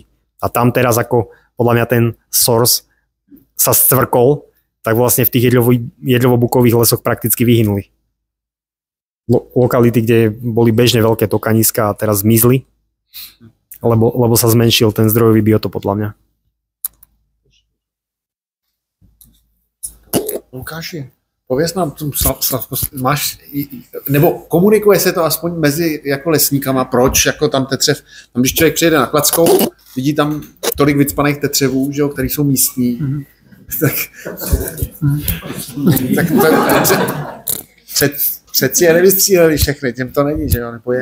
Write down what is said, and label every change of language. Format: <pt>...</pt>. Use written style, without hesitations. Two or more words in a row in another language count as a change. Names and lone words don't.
<sk>A tam teraz ako podľa mňa ten source sa stvrkol, tak vlastne v tých jedľovo-bukových lesoch prakticky vyhynuli. Lokality, kde boli bežne veľké tokaniska a teraz zmizli, lebo sa zmenšil ten zdrojový biotop podľa mňa.</sk> <cs>Lukáši, pověz nám, máš, nebo komunikuje se to aspoň mezi jako lesníkama, proč jako tam tetřev, tam když člověk přijede na Kladskou, vidí tam tolik vycpaných tetřevů, že jo, který jsou místní, Přeci je nevystříleli všechny, těm to není, že jo, nepoje.</cs>